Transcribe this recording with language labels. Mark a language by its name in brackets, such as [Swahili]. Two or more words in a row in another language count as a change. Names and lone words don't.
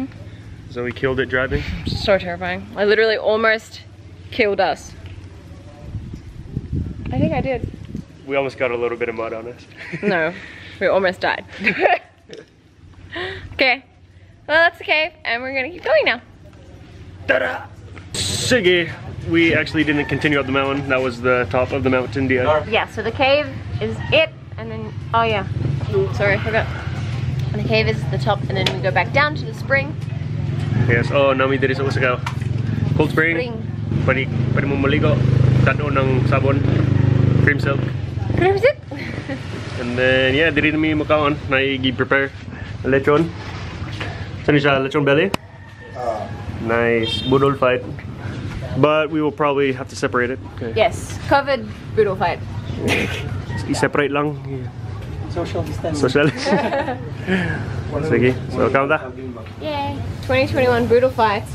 [English] Zoe killed it driving. So terrifying. I literally almost killed us. I think I did. We almost got a little bit of mud on us. No, we almost died. Okay, well that's the cave and we're gonna keep going now. Ta-da! Sige! We actually didn't continue up the mountain. That was the top of the mountain, Dia. Yeah, so the cave is it, and then, oh yeah. Ooh, sorry, I forgot. And the cave is the top, and then we go back down to the spring. Yes, [Hiligaynon] oh, nami diri sa Usagaw. [English] Cold spring. [Hiligaynon] Pwede mo maligo. [Filipino] Tano ng sabon. [English] Cream silk. Cream silk? And then, yeah, [Hiligaynon] diri nami makaon. Nai-prepare lechon. [Filipino] Saan siya? Lechon belly? Nice. Budol fight. [English] But we will probably have to separate it. Okay. Yes, covered boodle fight. [Hiligaynon] I-separate lang. [English] Social distance. Social. Sige, so count that. Yay. 2021 boodle fights.